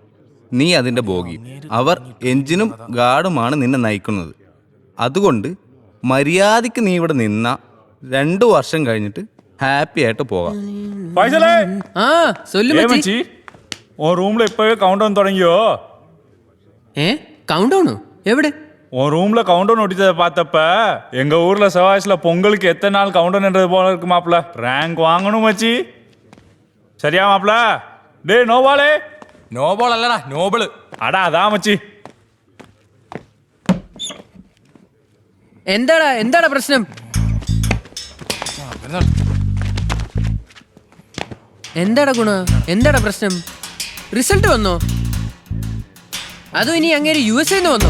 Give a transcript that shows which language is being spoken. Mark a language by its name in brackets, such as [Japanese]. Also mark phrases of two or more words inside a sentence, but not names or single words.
[Malayalam] നീ അതിൻ്റെ ബോഗിയും. അവർ എൻജിനും ഗാർഡുമാണ് നിന്നെ നയിക്കുന്നത്. അതുകൊണ്ട് മര്യാദയ്ക്ക് നീ ഇവിടെ നിന്ന 2 വർഷം കഴിഞ്ഞിട്ട് ഹാപ്പി ആയിട്ട് പോകാം. റൂമിൽ ഇപ്പോഴേ [English] count down [Malayalam] തുടങ്ങിയോ? [English] count down [Tamil] எവിടെ? உன் ரூம்ல [English] count down [Tamil] ஒட்டிச்சதை பார்த்தப்ப எங்க ஊர்ல செவ்வாய்ஸ்ல பொங்கலுக்கு எத்தனை நாள் [English] count down [Tamil] போல இருக்கு மாப்ள. ரேங்க் வாங்கணும் மச்சி. சரியா மாப்ள? டேய் நோபாலே. [Malayalam] നോബോൾ അല്ലടാ, നോബിള്. അടാ അതാ മച്ചി. എന്താടാ പ്രശ്നം? എന്താടാ ഗുണ, എന്താടാ പ്രശ്നം? റിസൾട്ട് വന്നോ? അതോ ഇനി അങ്ങേര് USA വന്നോ?